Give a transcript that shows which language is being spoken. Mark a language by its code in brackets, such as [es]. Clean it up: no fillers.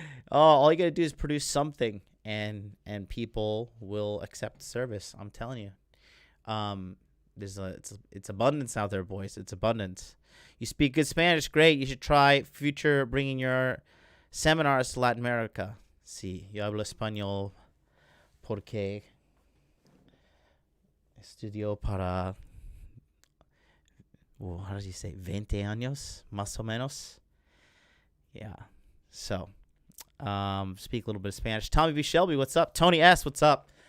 [en] All you got to do is produce something, and people will accept the service. I'm telling you. It's abundance out there, boys. It's abundance. You speak good Spanish, great. You should try future bringing your seminars to Latin America. [es] Sí, yo hablo español porque estudio para, [en] how do you say, [es] 20 años, más o menos. [en] Yeah. So, speak a little bit of Spanish. Tommy B. Shelby, what's up? Tony S., what's up?